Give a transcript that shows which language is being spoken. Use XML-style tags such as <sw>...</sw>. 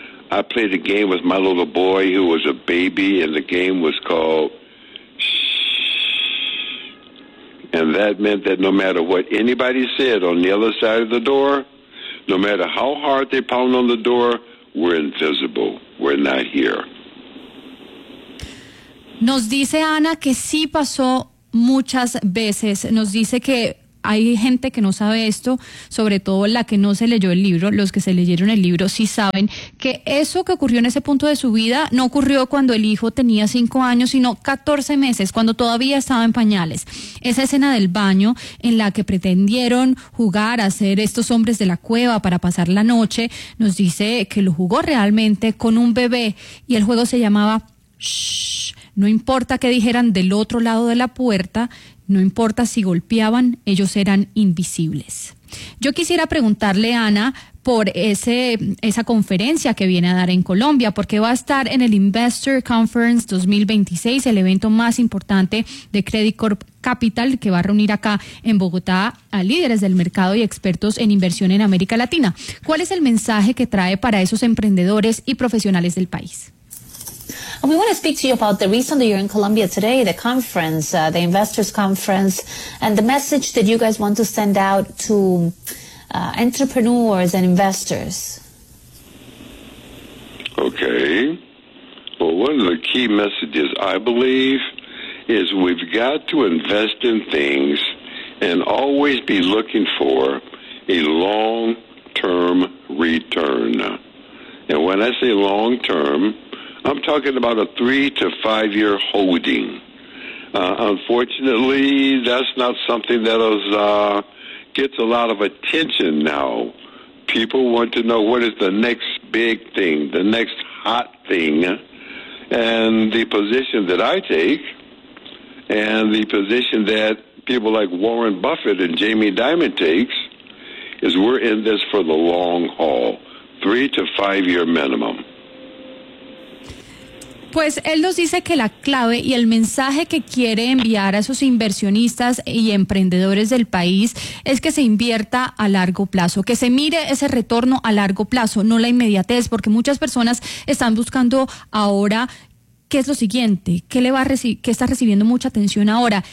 <en>I played a game with my little boy who was a baby, and the game was called And that meant that no matter what anybody said on the other side of the door, no matter how hard they pound on the door, we're invisible. We're not here.</en> <es>Nos dice Ana que sí pasó muchas veces. Nos dice que hay gente que no sabe esto, sobre todo la que no se leyó el libro. Los que se leyeron el libro sí saben que eso que ocurrió en ese punto de su vida no ocurrió cuando el hijo tenía 5 años, sino 14 meses, cuando todavía estaba en pañales. Esa escena del baño en la que pretendieron jugar a ser estos hombres de la cueva para pasar la noche, nos dice que lo jugó realmente con un bebé y el juego se llamaba Shh. No importa qué dijeran del otro lado de la puerta, no importa si golpeaban, ellos eran invisibles. Yo quisiera preguntarle, Ana, por esa conferencia que viene a dar en Colombia, porque va a estar en el Investor Conference 2026, el evento más importante de Credit Corp Capital, que va a reunir acá en Bogotá a líderes del mercado y expertos en inversión en América Latina. ¿Cuál es el mensaje que trae para esos emprendedores y profesionales del país?</es> <en>We want to speak to you about the reason that you're in Colombia today, the conference, the investors conference, and the message that you guys want to send out to entrepreneurs and investors. Okay. Well, one of the key messages, I believe, is we've got to invest in things and always be looking for a long-term return. And when I say long term, I'm talking about a 3 to 5 year holding. Unfortunately, that's not something that is, gets a lot of attention now. People want to know what is the next big thing, the next hot thing. And the position that I take and the position that people like Warren Buffett and Jamie Dimon takes is we're in this for the long haul, 3 to 5 year minimum.</en> <es>Pues él nos dice que la clave y el mensaje que quiere enviar a esos inversionistas y emprendedores del país es que se invierta a largo plazo, que se mire ese retorno a largo plazo, no la inmediatez, porque muchas personas están buscando ahora qué es lo siguiente, qué le va a qué está recibiendo mucha atención ahora.</es>